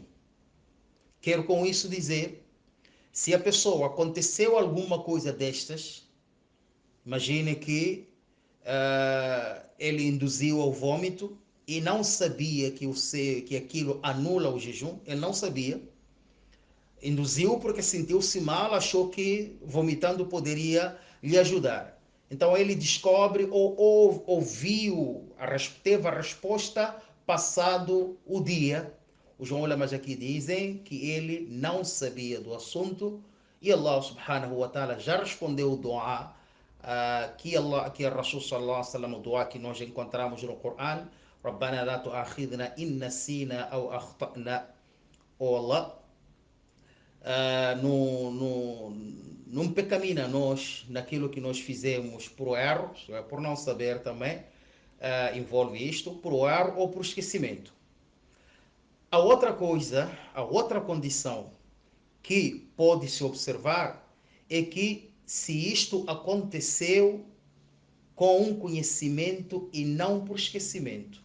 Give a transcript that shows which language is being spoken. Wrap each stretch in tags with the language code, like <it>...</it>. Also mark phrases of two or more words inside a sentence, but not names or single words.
<pt>Quero com isso dizer, se a pessoa aconteceu alguma coisa destas, imagine que ele induziu ao vômito e não sabia que aquilo anula o jejum, ele não sabia, induziu porque sentiu-se mal, achou que vomitando poderia lhe ajudar. Então ele descobre ou ouviu, teve a resposta passado o dia. Os ulamas aqui dizem que ele não sabia do assunto e Allah</pt> <ar>سبحانه وتعالى</ar> <pt>já respondeu o dua que a Rasul</pt> <ar>صلى الله عليه وسلم,</ar> <pt>o dua que nós encontramos no Coran,</pt> <ar>ربنا لا تؤاخذنا إن نسينا أو أخطأنا.</ar> <pt>Oh Allah, não pecamina nós naquilo que nós fizemos por erro, por não saber também, envolve isto, por erro ou por esquecimento. A outra coisa, a outra condição que pode se observar é que se isto aconteceu com um conhecimento e não por esquecimento.</pt>